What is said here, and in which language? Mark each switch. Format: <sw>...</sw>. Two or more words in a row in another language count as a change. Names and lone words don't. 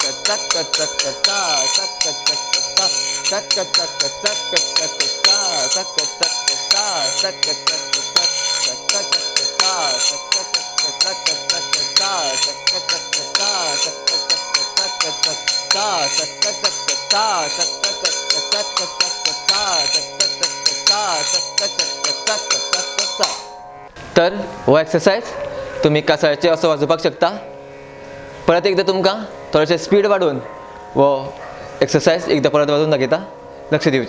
<kok>चक्क चक्क चा चक्क चक्क चा चक्क चक्क चक्क चक्क चा चक्क चक्क चा चक्क चक्क चक्क चक्क चा चक्क चक्क चक्क चक्क चा चक्क चक्क चा चक्क चक्क चक्क चक्क चा चक्क चक्क चा चक्क चक्क चक्क चक्क चा चक्क चक्क चा चक्क चक्क चक्क चक्क चा. तर हो एक्सरसायज तुम्ही कासाळेचे असो वाजोवपाक शकता. परत एकदा तुमकां थोडेशें स्पीड वाडोवन वो एक्सरसाइज एकदा परत वाजून दाखयता, लक्ष दिवचें.</kok>